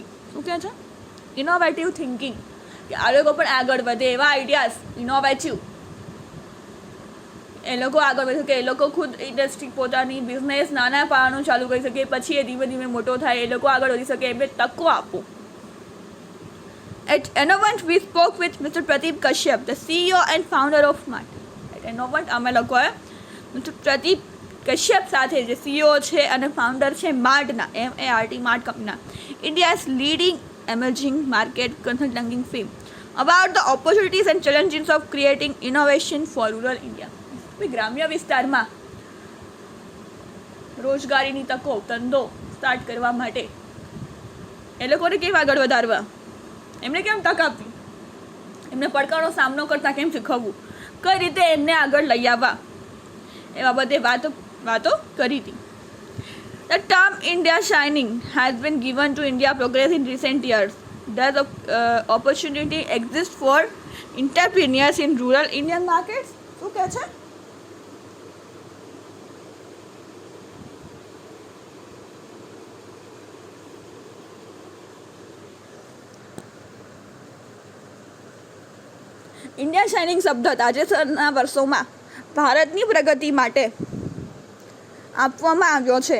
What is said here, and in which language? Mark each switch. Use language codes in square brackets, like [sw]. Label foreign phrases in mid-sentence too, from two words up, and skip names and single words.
[gu] શું કહે છે? [en] innovative thinking, [gu] કે આ લોકો પણ આગળ વધે એવા આઈડિયાઝ ઇનોવેટિવ એ લોકો આગળ વધી શકે, એ લોકો ખુદ ઇન્ડસ્ટ્રી પોતાની બિઝનેસ નાના પાયાનું ચાલુ કરી શકે, પછી એ ધીમે ધીમે મોટો થાય, એ લોકો આગળ વધી શકે, એમને તકો આપો. [en] At Innovant, we spoke with Mr. Pradeep Kashyap, the CEO and founder of Mart. At Innovant, [gu] અમે લોકોએ Mr. Pradeep કશ્યપ સાથે, જે CEO છે અને ફાઉન્ડર છે માર્ટના, MART માર્ટ કંપનીના, [en] India's leading emerging market consulting firm, about the opportunities and challenges of creating innovation for rural India. [gu] ગ્રામ્ય વિસ્તારમાં રોજગારીની તકો, ધંધો સ્ટાર્ટ કરવા માટે એ લોકોને કેમ આગળ વધારવા, એમને કેમ તક આપવી, એમને પડકારનો સામનો કરતા કેમ શીખવવું, કઈ રીતે એમને આગળ લઈ આવવા, એ બાબતે વાતો કરી હતી. [en] The term India Shining has been given to India progress in recent years. Does opportunity exist for entrepreneurs in rural Indian markets? [gu] શું કહે છે? ઇન્ડિયા શાઇનિંગ શબ્દ તાજેતરના વર્ષોમાં ભારતની પ્રગતિ માટે આપવામાં આવ્યો છે.